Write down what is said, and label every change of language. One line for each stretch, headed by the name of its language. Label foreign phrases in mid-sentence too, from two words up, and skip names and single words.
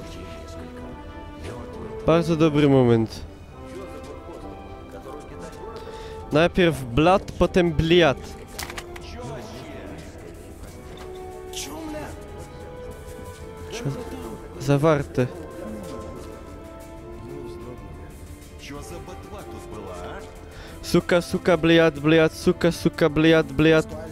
Polish: Bardzo dobry moment. Najpierw blat, potem bliat. Zawarte.
Russian: Сука, сука, блядь, блядь, сука, сука, блядь, блядь.